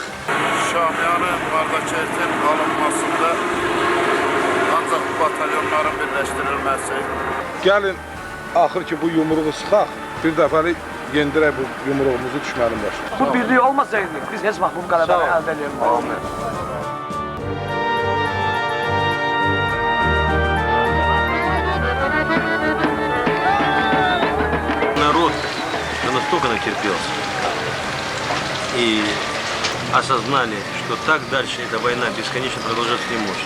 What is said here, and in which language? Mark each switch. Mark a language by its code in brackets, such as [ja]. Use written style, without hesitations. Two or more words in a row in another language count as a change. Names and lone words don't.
[az] Şamiyanın Qardakertin alınmasında ancaq bu batalyonların birləşdirilməsi. Gəlin, axır ki, bu yumruğu sıxaq, bir dəfəli yendirək bu yumruğumuzu düşmənin başına. Bu birlik olmasaydı, biz heç vaxt bu qələbəni əldə edəyik. [ru] Народ настолько натерпелся и осознали, что так дальше эта война бесконечно продолжаться не может.